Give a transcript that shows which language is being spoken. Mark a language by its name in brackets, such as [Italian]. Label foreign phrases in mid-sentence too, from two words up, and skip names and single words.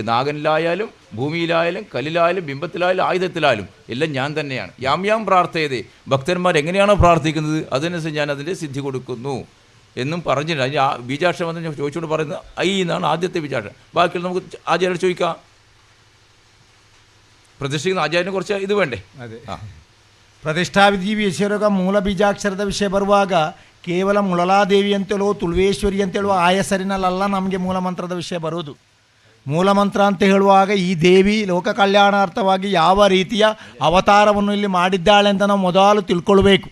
[Malayalam] നാഗനിലായാലും ഭൂമിയിലായാലും കല്ലിലായാലും ബിംബത്തിലായാലും ആയുധത്തിലായാലും എല്ലാം ഞാൻ തന്നെയാണ്. യാം പ്രാർത്ഥയതേ, ഭക്തന്മാർ എങ്ങനെയാണോ പ്രാർത്ഥിക്കുന്നത് അതിനനുസരിച്ച് ഞാൻ അതിൻ്റെ സിദ്ധി കൊടുക്കുന്നു എന്നും പറഞ്ഞില്ല. അതിന് ആ ബീജാക്ഷരം എന്ന് ചോദിച്ചുകൊണ്ട് പറയുന്നത് ഐ എന്നാണ് ആദ്യത്തെ ബീജാക്ഷരം. ബാക്കിയുള്ള നമുക്ക് ആചാര്യോട് ചോദിക്കാം. പ്രതിഷ്ഠിക്കുന്ന ಆಚಾರ್ಯನ കുറച്ച് ಇದು വേണ്ടೇ? [Kannada] ಅದೇ ಪ್ರತಿಷ್ಠಾವಿಧಿ ವಿಷಯಗ ಮೂಲ ಬೀಜಾಕ್ಷರದ ವಿಷಯ ಬರುವಾಗ ಕೇವಲ ಮುಳಲಾದೇವಿ ಅಂತೇಳುವ ತುಳುವೇಶ್ವರಿ ಅಂತೇಳುವ ಆ ಹೆಸರಿನಲ್ಲ ನಮಗೆ ಮೂಲಮಂತ್ರದ ವಿಷಯ ಬರುವುದು. ಮೂಲಮಂತ್ರ ಅಂತ ಹೇಳುವಾಗ ಈ ದೇವಿ ಲೋಕ ಕಲ್ಯಾಣಾರ್ಥವಾಗಿ ಯಾವ ರೀತಿಯ ಅವತಾರವನ್ನು ಇಲ್ಲಿ ಮಾಡಿದ್ದಾಳೆ ಅಂತ ನಾವು ಮೊದಲು ತಿಳ್ಕೊಳ್ಬೇಕು.